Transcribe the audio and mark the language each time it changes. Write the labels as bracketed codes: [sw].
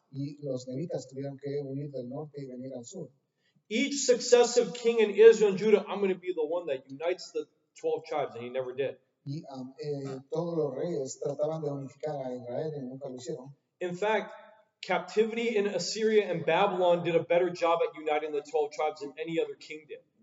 [es] Y los levitas tuvieron que huir del norte y venir al sur. [en] Each successive king in Israel and Judah, I'm going to be the one that unites the 12 tribes, and he never did. [es] Y todos los reyes trataban de unificar a Israel y nunca lo hicieron. [en] In fact, captivity in Assyria and Babylon did a better job at uniting the 12 tribes than any other king did.